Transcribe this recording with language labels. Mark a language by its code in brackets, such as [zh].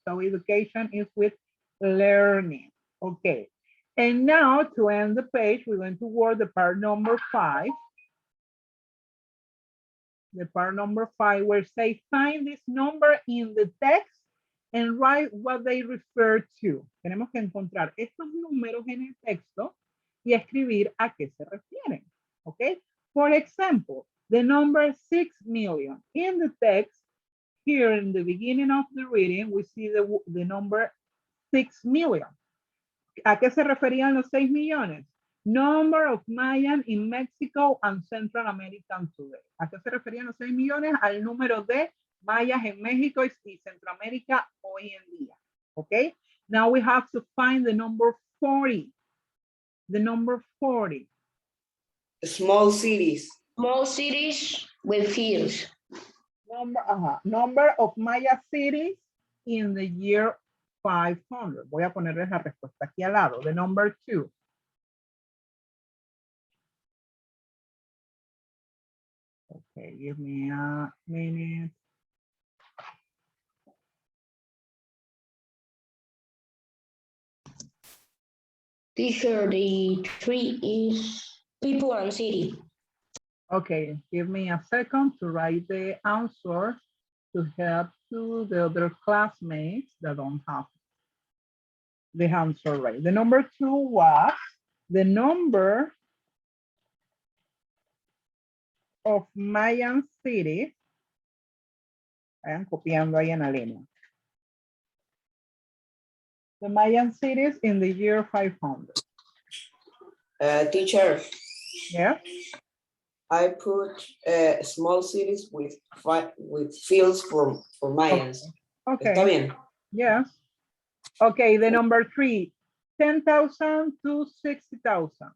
[en] So education is with learning. Okay. And now to end the page, we're going to work the part number 5. The part number 5 where say find this number in the text and write what they refer to. [es] Tenemos que encontrar estos números en el texto y escribir a qué se refieren. [en] Okay. For example, the number 6 million. In the text, here in the beginning of the reading, we see the number 6 million. [es] ¿A qué se referían los 6 millones? [en] Number of Mayan in Mexico and Central American today. [es] ¿A qué se referían los 6 millones? Al número de mayas en México y Centroamérica hoy en día. [en] Okay? Now we have to find the number 40. The number 40. Small cities. Small cities with fields. Number of Maya cities in the year 500. [es] Voy a ponerles la respuesta aquí al lado. [en] The number 2. Okay, give me a minute. Teacher, the 3 is people and city. Okay, give me a second to write the answer to help to the other classmates that don't have the answer right. The number 2 was the number of Mayan cities. [es] Vayan copiando ahí en la línea. [en] The Mayan cities in the year 500. Teacher. Yeah. I put small cities with fields for Mayans. Okay. [es] ¿Está bien? [en] Yes. Okay, the number 3, 10,000 to 60,000.